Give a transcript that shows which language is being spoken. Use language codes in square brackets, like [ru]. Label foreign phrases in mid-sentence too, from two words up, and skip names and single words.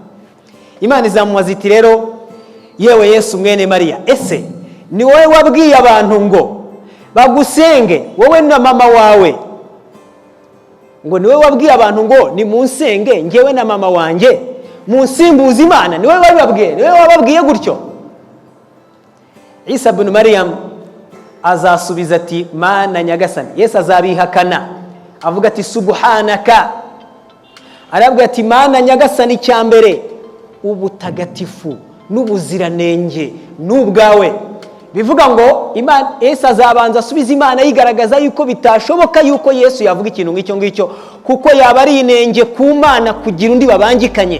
[rw] Imana izamubaza iti rero yewe Yesu mwene Mariya, ese ni wowe wabwiye abantu ngo bagusenge, wowe na mama wawe? Ngo ni wowe wabwiye abantu ngo ni munsenge ngewe na mama wanjye munsimbuza Imana? Ni wowe wabibabwiye? Ni wowe wababwiye gutyo? Isa ibn Maryam azasubiza ati Mana nyagasani. Yesu azabihakana avuga ati subhanaka, arabwira ati Mana nyagasani, cyambere ubutagatifu n'ubuziranenge n'ubwawe. Bivuga ngo Imana, Yesu azabanza asubiza Imana yigaragaza yuko bitashoboka yuko Yesu yavuga ikintu nk'icyo ngicyo, kuko yaba ari inenge ku Mana kugira undi babangikanye.